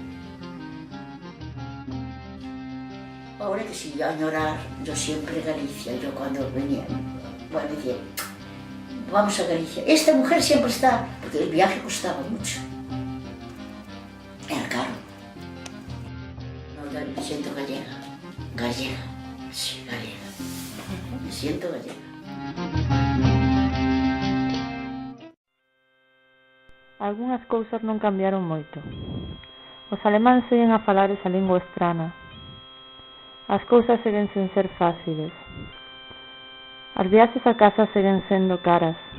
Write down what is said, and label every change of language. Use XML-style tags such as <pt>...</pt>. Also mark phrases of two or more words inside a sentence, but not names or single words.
<es>Ahora que si añorar, yo siempre Galicia, yo cuando venía, bueno, decía, vamos a Galicia. Esta mujer siempre está, porque el viaje costaba mucho. Era caro. No, me siento gallega. Sí, gallega. Me siento gallega.</es> <gl>Algunhas cousas non cambiaron moito. Os alemáns seguen a falar esa lingua estrana. As cousas seguen sen ser fáciles. As viaxes a casa seguen sendo caras.</gl>